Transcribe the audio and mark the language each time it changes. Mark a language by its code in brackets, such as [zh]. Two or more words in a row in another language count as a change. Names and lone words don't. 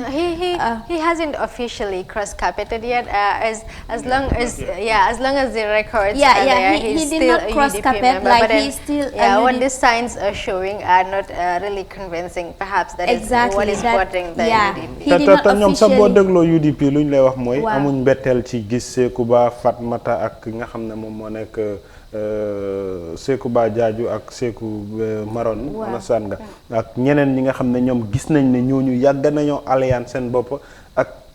[en] He hasn't officially cross-carpeted yet. As long as the records are there, he's he did still not a cross-carpet, UDP member. like But then, he's still what the signs are showing are not really convincing. Perhaps that is what is bothering the UDP. He did not [wo] ñoom sax boo dégloo UDP lu ñu lay wax mooy Waaw. amuñ mbetteel ci gis Seeku Ba Fatmata ak nga xam ne moom moo nekk Seku Ba Jaaju ak Seku Maron understand nga ak ñeneen ñi nga xam ne ñoom gis nañ ne ñooñu yàgg nañoo alliance seen bopp ak